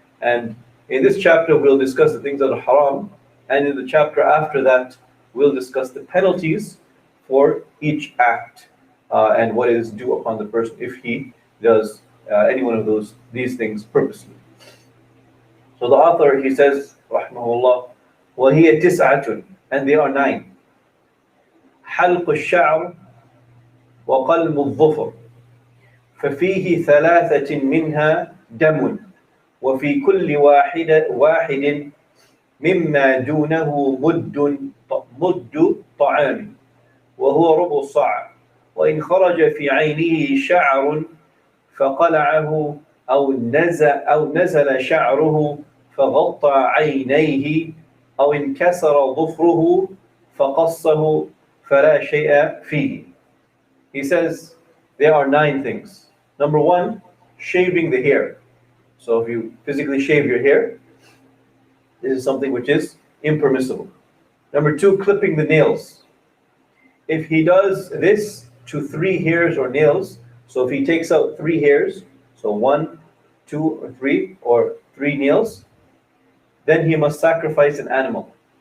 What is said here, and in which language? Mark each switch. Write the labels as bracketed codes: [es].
[en] And in this chapter we'll discuss the things that are haram, and in the chapter after that we'll discuss the penalties for each act and what is due upon the person if he does any one of these things purposely. So the author, he says, rahmahullah, [ar] وَهِيَ تِسْعَةٌ, [en] and they are 9. [ar] حَلْقُ الشَّعْرِ وَقَلْمُ الظُّفُرِ فَفِيهِ ثَلَاثَةٍ مِنْهَا دَمٌ وَفِي كُلِّ واحد مما دونه مد طعام وهو ربع الصاع وإن خرج في عينه شعر فقلعه أو نزل شعره فغطى عينيه أو انكسر ظفره فقصه فلا شيء فيه. [en] He says there are 9 things. Number 1, shaving the hair. So if you physically shave your hair, this is something which is impermissible. Number 2, clipping the nails. If he does this to 3 hairs or nails, so if he takes out 3 hairs, so 1, 2, or 3, or 3 nails, then he must sacrifice an animal.